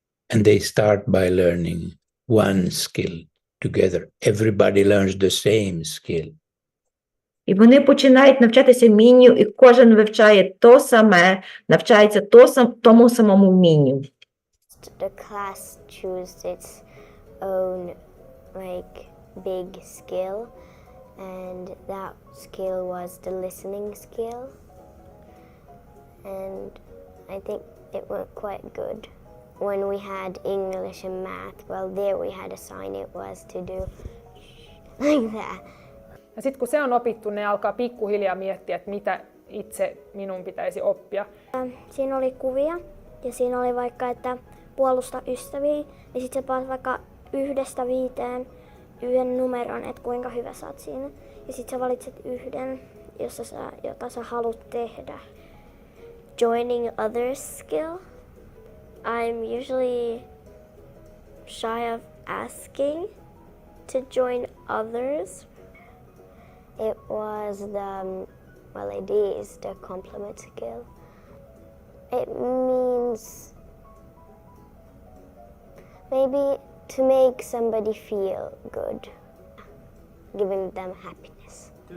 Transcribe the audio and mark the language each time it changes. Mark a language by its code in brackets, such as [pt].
[en] And they start by learning one skill together. Everybody learns the same skill. [uk] І вони починають навчатися вмінню, і кожен вивчає то саме, навчається тому самому вмінню. [en] The class chose its own big skill, and that skill was the listening skill. And I think it went quite good. When we had English and math, well, there we had a sign it was to do like that. [fi] Ja sitten kun se on opittu, ne alkaa pikkuhiljaa miettiä, että mitä itse minun pitäisi oppia. Siinä oli kuvia ja siinä oli vaikka, että puolusta ystäviä ja sitten sä paat vaikka 1-5 yhden numeron, että kuinka hyvä sä oot siinä. Ja sitten sä valitset yhden, jota sä haluat tehdä. [en] Joining others skill. I'm usually shy of asking to join others. It was it is the compliment skill. It means maybe to make somebody feel good, giving them happiness.